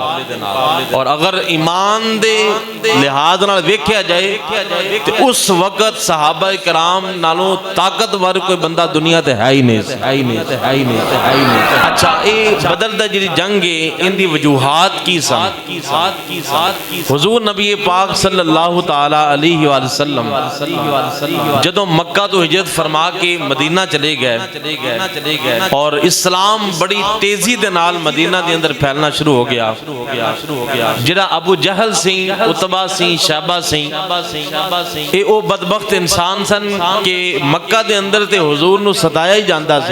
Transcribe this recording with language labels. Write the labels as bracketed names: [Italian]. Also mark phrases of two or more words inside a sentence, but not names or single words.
[Punjabi] اور اگر ایمان دے لحاظ نال ویکھیا جائے تو اس وقت صحابہ کرام نالوں طاقتور کوئی بندہ دنیا تے ہے ہی نہیں. اچھا، یہ بدر دا جیہڑی جنگ ہے ایندی وجوہات کی سن. حضور نبی پاک [Arabic] صلى الله تعالى عليه وسلم [Punjabi] جدوں مکہ تو ہجرت فرما کے مدینہ چلے گئے اور اسلام بڑی تیزی دے نال مدینہ دے اندر پھیلنا شروع ہو گیا. جیہڑا ابو جہل سی، عتبہ سی، شیبہ سی، یہ او بدبخت انسان سن کہ مکہ دے اندر تے حضور نوں ستایا ہی جاندا سی.